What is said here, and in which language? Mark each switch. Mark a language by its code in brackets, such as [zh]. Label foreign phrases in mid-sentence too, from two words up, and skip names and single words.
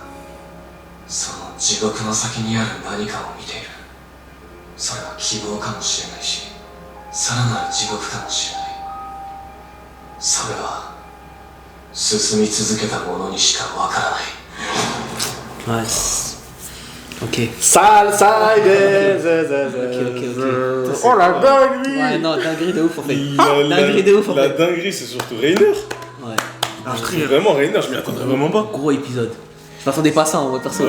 [ja] その地獄の先にある何かを見ている。それは希望かもしれないし、さらなる地獄かもしれない。それは進み続けた者にしかわからない。 [fr] Ouais. Ok. Sale, sale, Ok. Oh la dinguerie. Ouais, non, dinguerie de ouf en fait. La dinguerie de ouf en fait. dinguerie, c'est surtout Rainer. Ouais. C'est vraiment Rainer, je m'y attendais vraiment pas. Gros épisode. Je m'attendais pas à ça en vrai, perso.